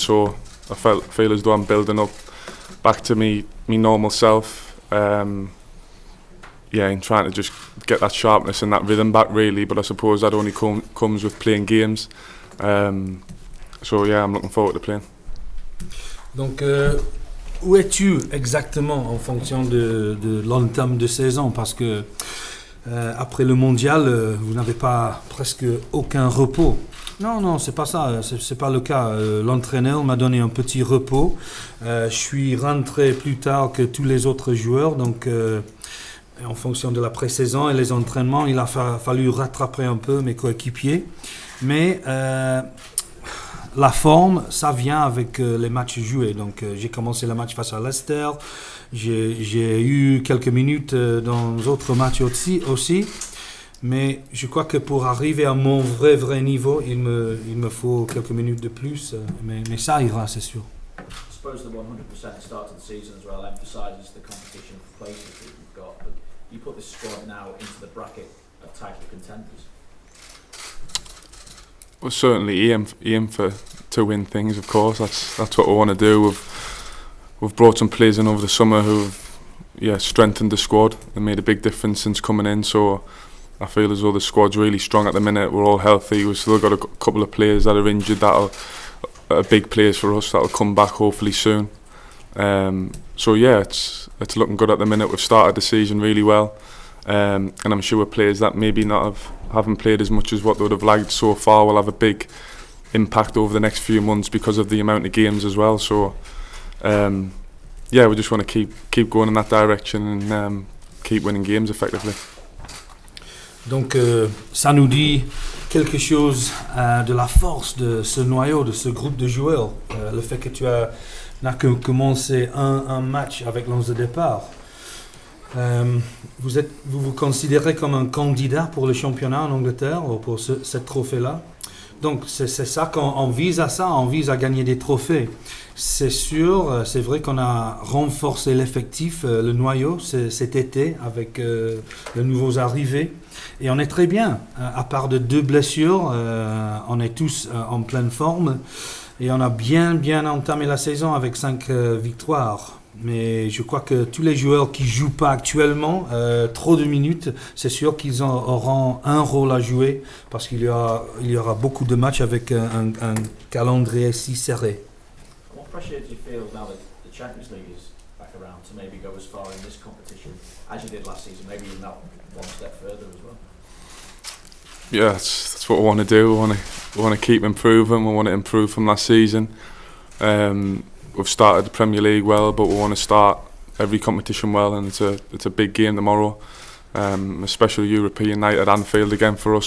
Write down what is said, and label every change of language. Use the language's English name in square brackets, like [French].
[English] So I feel as though I'm building up back to me normal self. And trying to just get that sharpness and that rhythm back, really. But I suppose that only comes with playing games. I'm looking forward to playing. [French] Donc, où es-tu exactement en fonction de l'entame de saison? Parce que après le mondial, vous n'avez pas presque aucun repos. Non, c'est pas ça, c'est pas le cas. L'entraîneur m'a donné un petit repos. Je suis rentré plus tard que tous les autres joueurs, donc en fonction de la pré-saison et les entraînements, il a fallu rattraper un peu mes coéquipiers. Mais la forme, ça vient avec les matchs joués. Donc j'ai commencé le match face à Leicester, j'ai eu quelques minutes dans d'autres matchs aussi. Mais je crois que pour arriver à mon vrai niveau, il me faut quelques minutes de plus. Mais ça ira, c'est sûr. [English] I suppose the 100% start to the season as well emphasises the competition for places that you've got. But you put this squad now into the bracket of title contenders. Well, certainly aim to win things. Of course, that's what we want to do. We've brought some players in over the summer who've strengthened the squad and made a big difference since coming in. So I feel as though the squad's really strong at the minute. We're all healthy. We've still got a couple of players that are injured that are big players for us that'll come back hopefully soon. It's looking good at the minute. We've started the season really well, and I'm sure players that maybe haven't played as much as what they would have liked so far will have a big impact over the next few months because of the amount of games as well. So we just want to keep going in that direction and keep winning games effectively. [French] Donc ça nous dit quelque chose de la force de ce noyau, de ce groupe de joueurs. Le fait que tu n'as que commencé un match avec l'11 de départ. Vous vous considérez comme un candidat pour le championnat en Angleterre ou pour ce trophée-là. Donc c'est ça qu'on vise à ça, on vise à gagner des trophées. C'est sûr, c'est vrai qu'on a renforcé l'effectif, le noyau cet été avec les nouveaux arrivés. Et on est très bien, à part de 2 blessures, on est tous en pleine forme. Et on a bien entamé la saison avec 5 victoires. Mais je crois que tous les joueurs qui ne jouent pas actuellement, trop de minutes, c'est sûr qu'ils auront un rôle à jouer parce qu'il y aura beaucoup de matchs avec un calendrier si serré. [English] What pressure do you feel now that the Champions League is back around to maybe go as far in this competition as you did last season, maybe even that one step further as well? Yeah, that's what we want to do. We want to keep improving. We want to improve from last season. We've started the Premier League well, but we want to start every competition well, and it's a big game tomorrow, especially European night at Anfield again for us.